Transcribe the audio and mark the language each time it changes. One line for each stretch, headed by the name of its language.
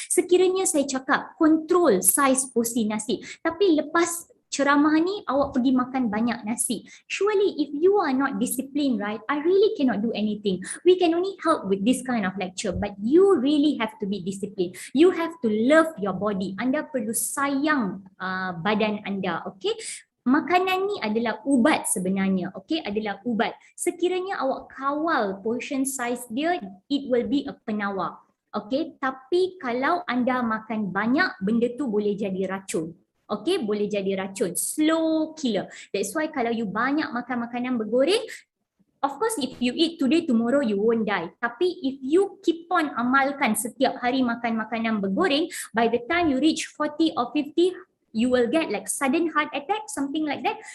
Malay: Sekiranya saya cakap
English: control size
Malay: porsi nasi, tapi lepas ceramah ni awak pergi makan banyak nasi.
English: Surely if you are not disciplined, right, I really cannot do anything. We can only help with this kind of lecture, but you really have to be disciplined. You have to love your body.
Malay: Anda perlu sayang badan anda, okay? Makanan ni adalah ubat sebenarnya, okay? Adalah ubat. Sekiranya awak kawal
English: portion size
Malay: dia,
English: it will be a
Malay: penawar, okay? Tapi kalau anda makan banyak, benda tu boleh jadi racun. Okay, boleh jadi racun,
English: slow killer. That's why
Malay: kalau
English: you
Malay: banyak makan makanan bergoreng,
English: of course if you eat today, tomorrow you won't die.
Malay: Tapi
English: if you keep on
Malay: amalkan setiap hari makan makanan bergoreng,
English: by the time you reach 40 or 50, you will get like sudden heart attack, something like that.